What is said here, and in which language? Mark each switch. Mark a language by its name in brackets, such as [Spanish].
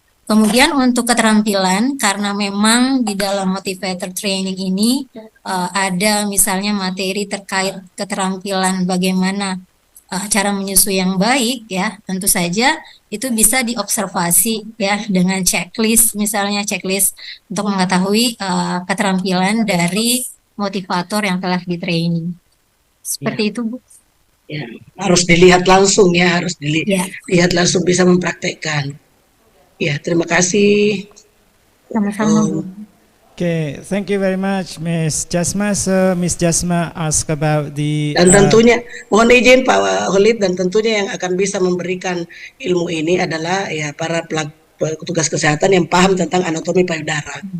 [Indonesian] Kemudian untuk keterampilan, karena memang di dalam motivator training ini ada misalnya materi terkait keterampilan bagaimana cara menyusui yang baik ya, tentu saja itu bisa diobservasi ya dengan checklist, misalnya checklist untuk mengetahui keterampilan dari motivator yang telah di-training. Seperti itu, Bu. Ya, harus dilihat langsung ya, harus dilihat langsung bisa mempraktekkan. Ya, terima kasih. Sama-sama, Bu. [English] Okay, thank you very much, Miss Jasma. So, Miss Jasma ask about the... [Indonesian] Dan tentunya, mohon izin Pak Holid, dan tentunya yang akan bisa memberikan ilmu ini adalah ya para petugas kesehatan yang paham tentang anatomi payudara.